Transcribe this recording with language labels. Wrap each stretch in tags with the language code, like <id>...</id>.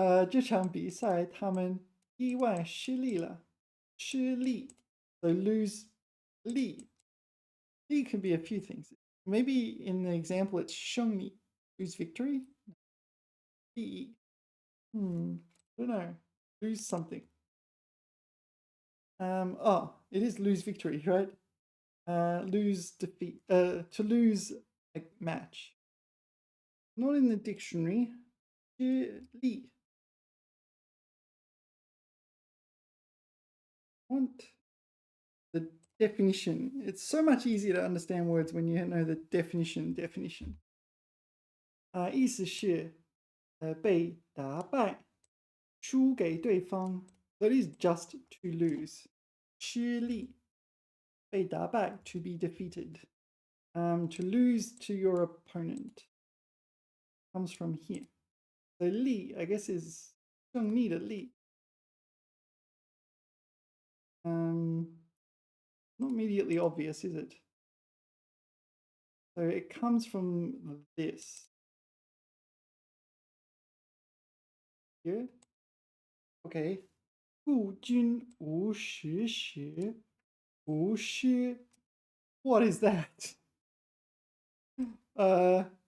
<zh>这场比赛他们意外失利了。</zh> <en>失利 so lose 利 利 can be a few things. Maybe in the example it's 胜利 lose victory. 利 I don't know. Lose something. It is lose victory, right? Lose defeat. To lose a match. Not in the dictionary. 失利 want the definition. It's so much easier to understand words when you know the definition.</en> <zh>意思是被打败，输给对方。</zh> <en>So it is just to lose. 失利，被打败 to be defeated. To lose to your opponent comes from here. So 利 I guess is 胜利的利。 Not immediately obvious, is it? So it comes from this here. Okay.</en> <zh>故君无实时，不是</zh> <en>What is that?</en>